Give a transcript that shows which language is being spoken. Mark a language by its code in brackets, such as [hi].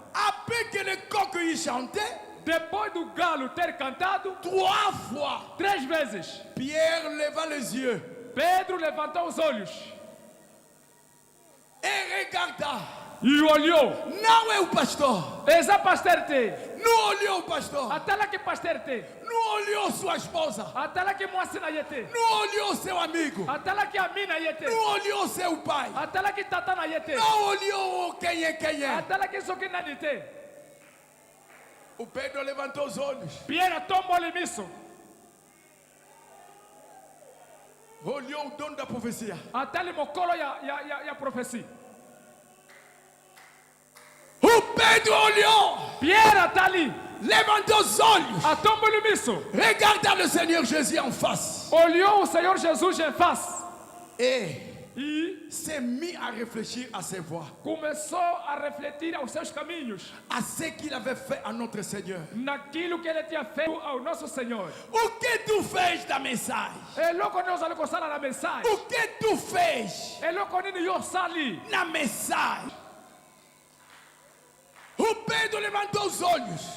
[fr] Après que le coq y chantait, [pt] Depois do galo ter cantado [fr] 3 fois, [pt] 3 vezes, [fr] Pierre leva les yeux [pt] Pedro levantou os olhos [fr] et regarda. [pt] e olhou. Não é o pastor. [ln] Eza pasteur te, [pt] Não olhou o pastor. [ln] atalaki pasteur te, [pt] Não olhou sua esposa. [ln] atalaki mwasi na ye te, [pt] Não olhou seu amigo. [ln] atalaki ami na ye te, [pt] Não olhou seu pai. [ln] atalaki tata na ye te, [pt] Não olhou quem é. [ln] atalaki soki nani te. [pt] O Pedro levantou os olhos. [ln] Pierre atomboli miso, [pt] Olhou o dono da profecia. [ln] atali mokolo ya prophétie. [pt] O Pedro olhou. [ln] Pierre atali, [pt] Levantou os olhos. [ln] atomboli miso, [fr] Regarda le Seigneur Jésus en face. [pt] olhou o Senhor Jesus em face [fr] Et [pt] e [fr] s'est mis à réfléchir à ses voies. [pt] começou a refletir aos seus caminhos, [fr] À ce qu'il avait fait à notre Seigneur. [pt] naquilo que ele tinha feito ao nosso Senhor. O que tu fez da mensagem? [ln] Eloko nini ozali kosala na message, [pt] O que tu fez [ln] eloko nini yo osali. [pt] na mensagem? O Pedro levantou os olhos.